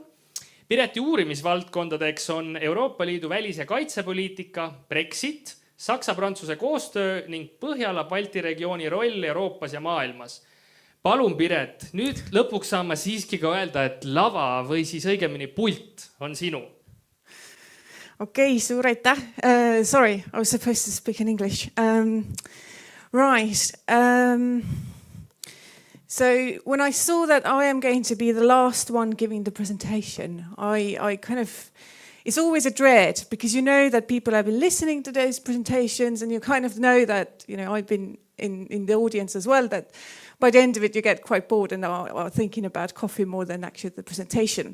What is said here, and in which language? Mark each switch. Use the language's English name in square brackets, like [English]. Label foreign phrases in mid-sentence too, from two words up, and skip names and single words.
[Estonian] Pireti uurimisvaldkondadeks on Euroopa Liidu välis- ja kaitsepoliitika, Brexit, Saksa-Prantsuse koostöö ning Põhjala-Balti regiooni roll Euroopas ja maailmas. palun, Piret, nüüd lõpuks saan ma siiski ka öelda, et lava või siis õigemini pult on sinu. Okay, suur aitäh. [English] Sorry, I was supposed to speak in English. Right. So when I saw that I am going to be the last one giving the presentation, I kind of, it's always a dread because you know that people have been listening to those presentations and you kind of know that, you know, I've been in the audience as well, that by the end of it you get quite bored and are thinking about coffee more than actually the presentation.